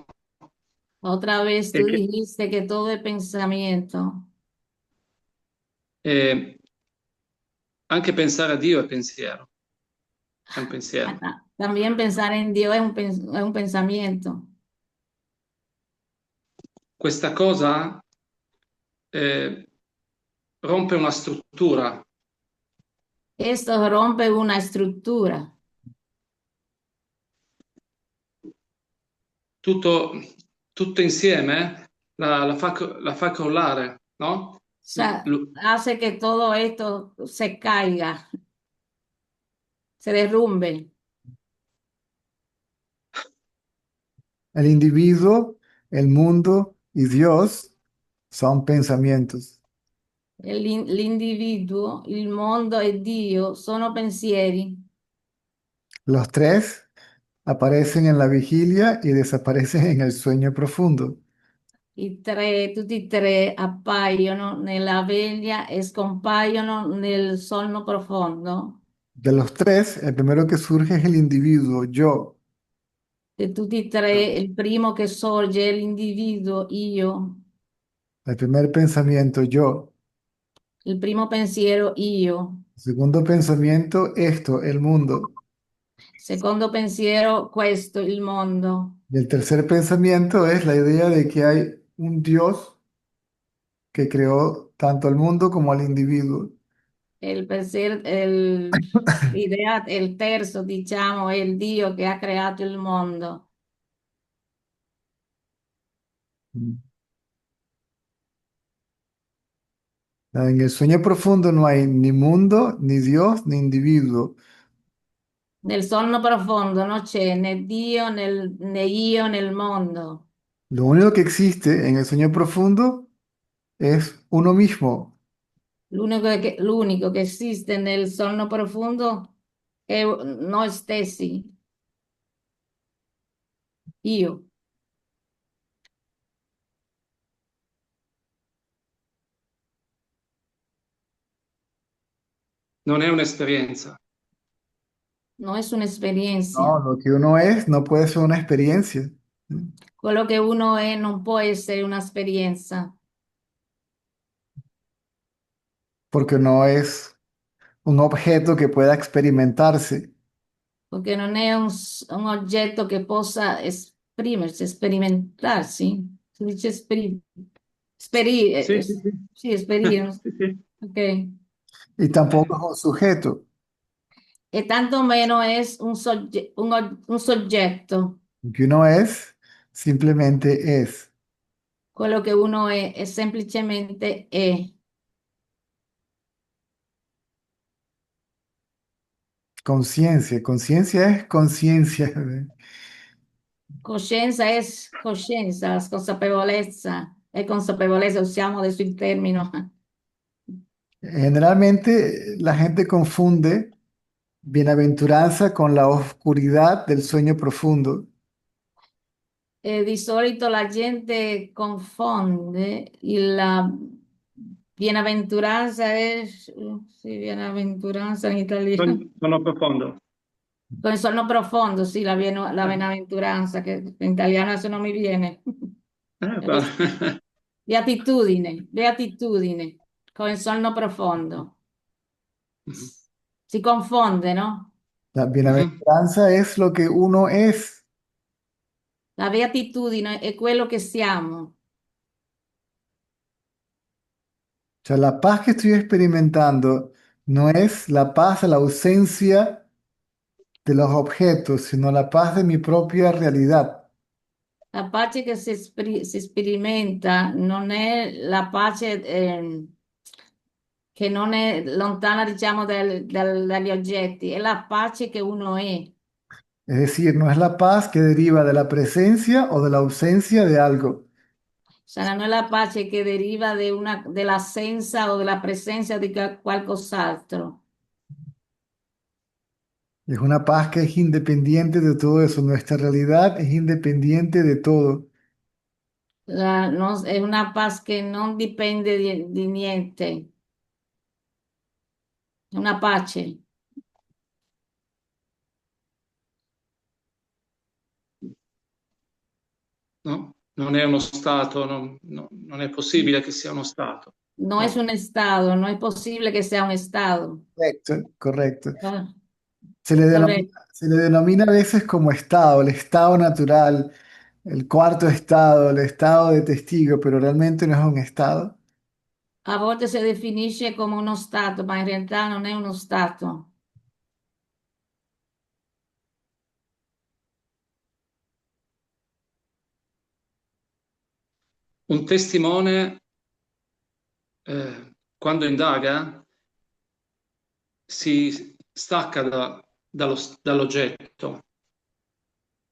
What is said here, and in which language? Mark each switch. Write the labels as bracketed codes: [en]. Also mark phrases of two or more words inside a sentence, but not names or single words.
[es] Otra vez e tú che dijiste que todo es pensamiento. [it] e anche pensare a Dio è pensiero, è un pensiero. [es] También pensar en Dios es es un pensamiento. [it] Questa cosa eh, rompe una struttura. [es] Esto rompe una estructura. [it] Tutto, tutto insieme la fa crollare, no? [es] O sea, hace que todo esto se caiga, se derrumbe. el individuo, el mundo y Dios son pensamientos. [it] L'individuo, il mondo e Dio sono pensieri. [es] Los tres aparecen en la vigilia y desaparecen en el sueño profundo. [it] Tutti e tre appaiono nella veglia e scompaiono nel sonno profondo. [es] De los tres, el primero que surge es el individuo, yo. [it] E tutti e tre, il primo che sorge è l'individuo, io. [es] El primer pensamiento, yo. [it] Il primo pensiero, io. [es] Segundo pensamiento, esto, el mundo. [it] Secondo pensiero, questo, il mondo. [es] Y el tercer pensamiento es la idea de que hay un Dios que creó tanto al mundo como al individuo. [it] Il pensiero, l'idea, il terzo, diciamo, è il Dio che ha creato il mondo. Mm. [es] En el sueño profundo no hay ni mundo, ni Dios, ni individuo. [it] Nel sonno profondo non c'è né Dio né io nel mondo. [es] Lo único que existe en el sueño profundo es uno mismo. [it] L'unico che esiste nel sonno profondo è noi stessi, io. Non è un'esperienza. Non è un'esperienza. [es] No, lo que uno es no puede ser una experiencia, [it] Quello che uno è non può essere un'esperienza, [es] porque no es un objeto que pueda experimentarse. [it] perché non è un oggetto che possa esprimersi, sperimentarsi. Si dice Sì, sì, sì. sì, esperire. Sì, sì. Ok. [es] Y tampoco es un sujeto. [it] E tanto meno es un soggetto. [es] Lo que uno es simplemente es. [it] Quello che uno è semplicemente è. [es] Conciencia. Conciencia es conciencia. [it] Coscienza è coscienza, consapevolezza. È consapevolezza, usiamo adesso il termine. [es] Generalmente la gente confunde bienaventuranza con la oscuridad del sueño profundo. [it] Di solito la gente confonde la bienaventuranza è, sì, bienaventuranza in italiano. Sono profondo. Con il sonno profondo, sì, la bienaventuranza, che in italiano adesso non mi viene. Guarda. Beatitudine, beatitudine, con il sonno profondo. Si confonde, no? [es] La Mhm. bienaventuranza es lo que uno es. [it] La beatitudine è quello che siamo. [es] O sea, la paz que estoy experimentando no es la paz a la ausencia de los objetos, sino la paz de mi propia realidad. [it] La pace che si sperimenta non è la pace che non è lontana, diciamo, dagli oggetti, è la pace che uno è. [es] Es decir, no es la paz que deriva de la presencia o de la ausencia de algo. [it] Cioè, non è la pace che deriva dell'assenza o della presenza di qualcos'altro. [es] Es una paz que es independiente de todo eso. Nuestra realidad es independiente de todo. [it] È una pace che non dipende di niente, è una pace. No? Non è uno stato, non è possibile che sia uno stato. [es] No es No. un estado, no es posible que sea un estado. Correcto, correcto. Ah, correcto. Se le denomina a veces como estado, el estado natural, el cuarto estado, el estado de testigo, pero realmente no es un estado. [it] A volte si definisce come uno stato, ma in realtà non è uno stato. Un testimone, quando indaga, si stacca dall'oggetto